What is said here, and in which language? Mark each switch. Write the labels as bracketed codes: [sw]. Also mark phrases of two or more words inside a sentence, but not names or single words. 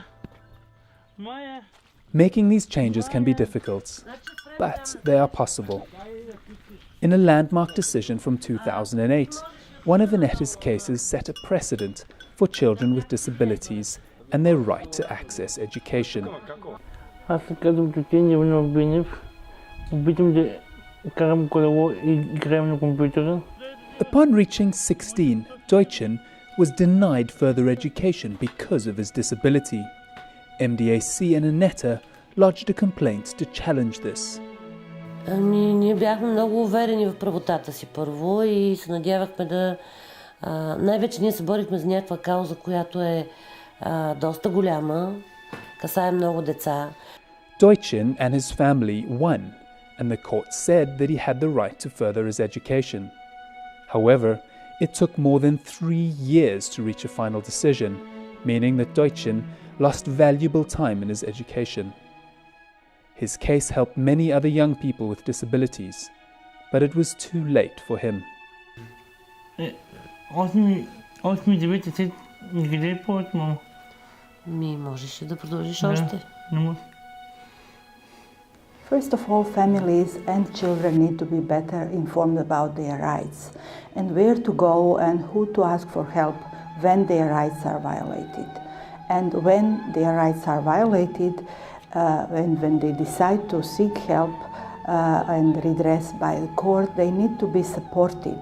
[en] Maya! Making these changes can be difficult, but they are possible. In a landmark decision from 2008, one of Inetta's cases set a precedent for children with disabilities and their right to access education. [bg] Аз се казвам Тотин Иванов Бинев. Обичам да карам колело и играем на компютъра. [en] Upon reaching 16, Deutschen was denied further education because of his disability. MDAC and Inetta lodged a complaint to challenge this. [bg] Ние бяхме много уверени в правотата си първо и се надявахме да... най-вече ние се борихме за някаква кауза, която е доста голяма, касае много деца. [en] Deutschen and his family won, and the court said that he had the right to further his education. However, it took more than 3 years to reach a final decision, meaning that Deutschen lost valuable time in his education. His case helped many other young people with disabilities, but it was too late for him. [bg] 8-9 никъде е повече, мамо. Можеше да продължиш още. Не може. [en] First of all, families and children need to be better informed about their rights and where to go and who to ask for help when their rights are violated. And when their rights are violated, when they decide to seek help and redress by the court, they need to be supported.